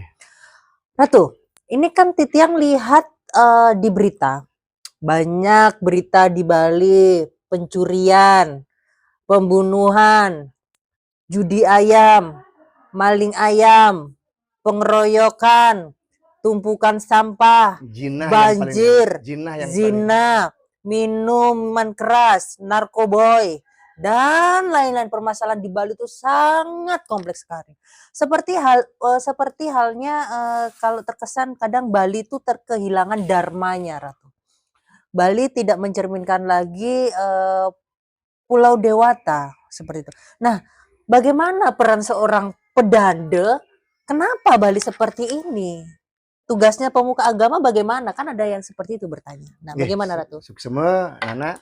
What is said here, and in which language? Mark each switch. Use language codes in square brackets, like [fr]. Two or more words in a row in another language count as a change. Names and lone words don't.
[id] Ratu, ini kan Titiang lihat di berita banyak berita di Bali, pencurian, pembunuhan, judi ayam, maling ayam, pengeroyokan, tumpukan sampah, banjir, zina, minuman keras, narkoboy, dan lain-lain. Permasalahan di Bali itu sangat kompleks sekali. Seperti halnya kalau terkesan kadang Bali itu kehilangan dharmanya, Ratu. Bali tidak mencerminkan lagi Pulau Dewata seperti itu. Nah, bagaimana peran seorang pedanda? Kenapa Bali seperti ini? Tugasnya pemuka agama bagaimana? Kan ada yang seperti itu bertanya. Nah, bagaimana Ratu? Semua Nana.